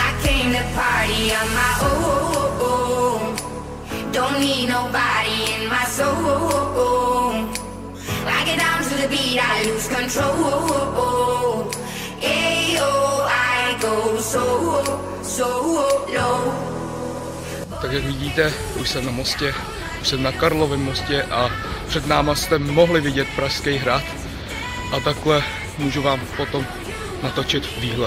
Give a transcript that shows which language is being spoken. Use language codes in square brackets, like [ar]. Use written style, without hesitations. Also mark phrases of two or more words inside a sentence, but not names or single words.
[en] I came to party on my own. Don't need nobody in my soul. I get down to the beat, I lose control. Ayo, I go so low. [cs] Tak jak vidíte, už jsem na mostě, už jsem na Karlově mostě a před náma jste mohli vidět Pražský hrad a takhle můžu vám potom natočit výhled.